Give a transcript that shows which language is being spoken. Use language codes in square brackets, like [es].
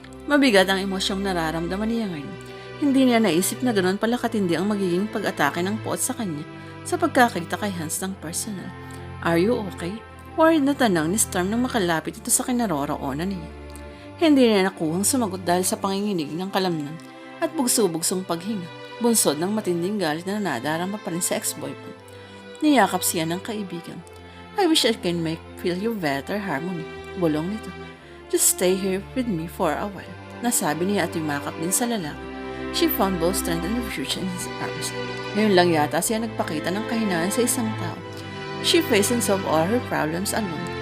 [tl] Mabigat ang emosyong nararamdaman niya ngayon. Hindi niya naisip na ganoon pala katindi ang magiging pag-atake ng poot sa kanya sa pagkakita kay Hans ng personal. [en] Are you okay? [tl] Worried na tanang ni Storm nang makalapit ito sa kinaroroonan niya. Hindi niya nakuhang sumagot dahil sa panginginig ng kalamnan at bugso-bugsong paghinga, bunsod ng matinding galit na nadarama pa rin sa ex-boyfriend. Niyakap siya ng kaibigan. [en] I wish I can make feel you better, Harmony. [tl] Bulong nito. [en] Just stay here with me for a while. [tl] Nasabi niya at yumakap din sa lalaki. [en] She found both strength and refuge in his arms. [tl] Ngayon lang yata siya nagpakita ng kahinaan sa isang tao. [en] She faced and solved all her problems alone.